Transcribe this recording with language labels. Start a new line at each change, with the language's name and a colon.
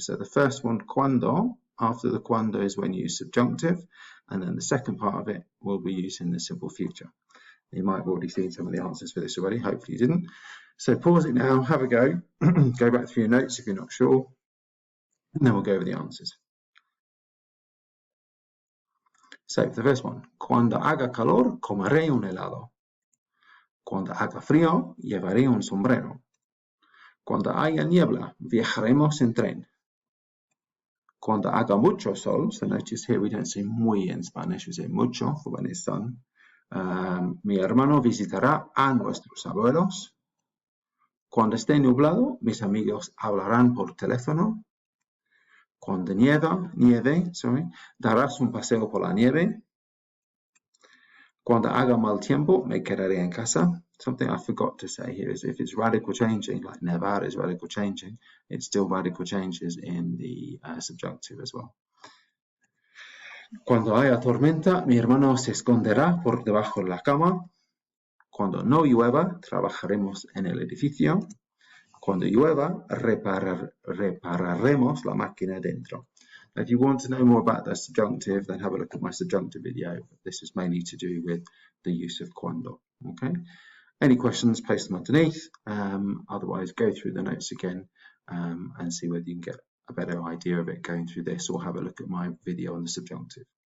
English: So the first one, cuando. After the cuando is when you use subjunctive, and then the second part of it will be using the simple future. You might have already seen some of the answers for this already. Hopefully you didn't. So pause it now, have a go, go back through your notes if you're not sure, and then we'll go over the answers. So for the first one,
Spanish: cuando haga calor, comeré un helado. Cuando haga frío, llevaré un sombrero. Cuando haya niebla, viajaremos en tren. Cuando haga mucho sol,
English: so notice here we don't say muy in Spanish, we say mucho for when it's sun.
Spanish: Mi hermano visitará a nuestros abuelos. Cuando esté nublado, mis amigos hablarán por teléfono. Cuando nieve, darás un paseo por la nieve. Cuando haga mal tiempo, me quedaré en casa.
English: Something I forgot to say here is if it's radical changing, like nevar is radical changing, it still radical changes in the subjunctive as well.
Spanish: Cuando haya tormenta, mi hermano se esconderá por debajo de la cama. Cuando no llueva, trabajaremos en el edificio. Cuando llueva, repararemos la máquina dentro.
English: Now, if you want to know more about the subjunctive, then have a look at my subjunctive video. This is mainly to do with the use of cuando. Okay. Any questions, place them underneath. Otherwise, go through the notes again and see whether you can get a better idea of it going through this, or have a look at my video on the subjunctive.